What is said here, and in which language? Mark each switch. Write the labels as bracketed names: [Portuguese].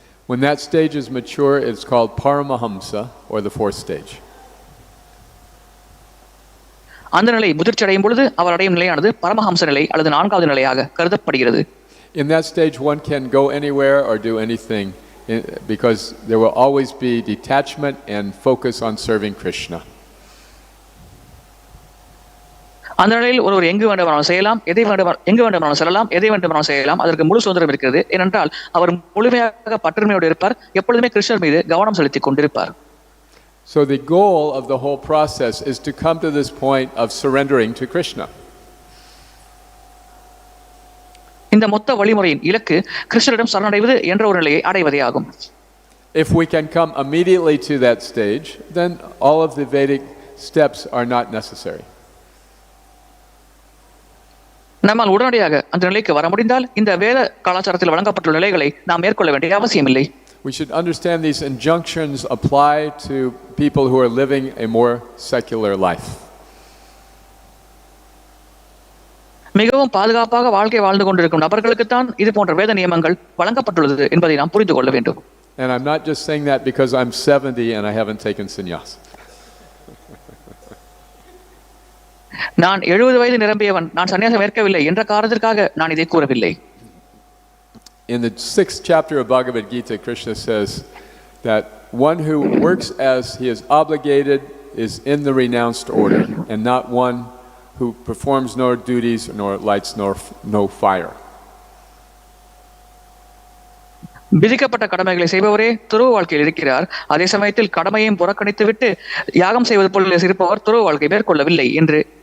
[English] When that stage is mature, it's called paramahamsa, or the 4th stage. [Tamil] அந்த நிலை முதிர்ச்சி அடையும் பொழுது அவர் அடையும் நிலையானது பரமஹம்ச நிலை அல்லது 4வது நிலையாக கருதப்படுகிறது. [English] In that stage one can go anywhere or do anything because there will always be detachment and focus on serving Krishna. [Tamil] அந்த நிலையில் ஒருவர் எங்கு வேண்டுமானாலும் செய்யலாம், எங்கு வேண்டுமானாலும் செல்லலாம், எதை வேண்டுமானாலும் செய்யலாம். அதற்கு முழு சுதந்திரம் இருக்கிறது. ஏனென்றால் அவர் முழுமையாக பற்றுமையோடு இருப்பார், எப்பொழுதுமே கிருஷ்ணர் மீது கவனம் செலுத்திக் கொண்டிருப்பார். [English] So the goal of the whole process is to come to this point of surrendering to Krishna. [Tamil] இந்த மொத்த வழிமுறையின் இலக்கு கிருஷ்ணரிடம் சரணடைவது என்ற ஒரு நிலையை அடைவதே ஆகும். [English] If we can come immediately to that stage, then all of the Vedic steps are not necessary. [Tamil] நம்மால் உடனடியாக அந்த நிலைக்கு வர முடிந்தால் இந்த வேத கலாச்சாரத்தில் வழங்கப்பட்டுள்ள நிலைகளை நாம் மேற்கொள்ள வேண்டிய அவசியமில்லை. [English] We should understand these injunctions apply to people who are living a more secular life. [Tamil] மிகவும் பாதுகாப்பாக வாழ்க்கை வாழ்ந்து கொண்டிருக்கும் நபர்களுக்கு தான் இது போன்ற வேத நியமங்கள் வழங்கப்பட்டுள்ளது என்பதை நாம் புரிந்து கொள்ள வேண்டும். [English] And I'm not just saying that because I'm 70 and I haven't taken sannyas. [Tamil] நான் 70 வயது நிரம்பியவன், நான் சன்னியாசம் ஏற்கவில்லை என்ற காரணத்திற்காக நான் இதை கூறவில்லை. [English] In the 6th chapter of Bhagavad Gita, Krishna says that one who works as he is obligated is in the renounced order, and not one who performs no duties nor lights no fire. [Tamil] விதிக்கப்பட்ட கடமைகளை செய்பவரே துறவு வாழ்க்கையில் இருக்கிறார், அதே சமயத்தில் கடமையையும் புறக்கணித்துவிட்டு யாகம் செய்வது போல இருப்பவர் துறவு வாழ்க்கை மேற்கொள்ளவில்லை என்று